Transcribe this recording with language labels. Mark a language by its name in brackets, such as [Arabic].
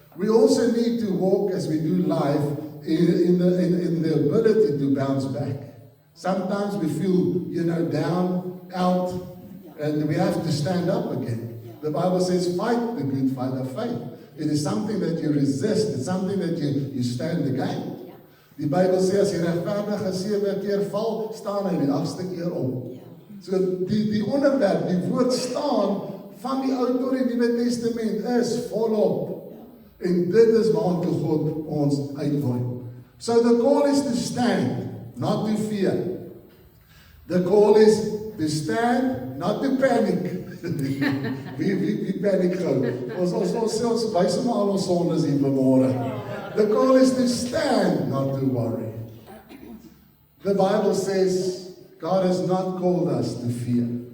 [English] We also need to walk as we do life in the ability to bounce back. Sometimes we feel, down, out, and we have to stand up again. The Bible says, fight the good fight of faith. It is something that you resist. It's something that you stand again. [Afrikaans] Die Bybel sê as die regverdige 7 keer val, staan hy die 8ste keer op. So die onderwerp, die woord staan van die Ou tot die Nuwe Testament is volop. En dit is waartoe God ons uitnooi. [English] So the call is to stand, not to fear. The call is to stand, not to panic. [Afrikaans] Wie panic gou? Ons wys hom al ons sondes hier vanmôre. [English] The call is to stand, not to worry. The Bible says God has not called us to fear.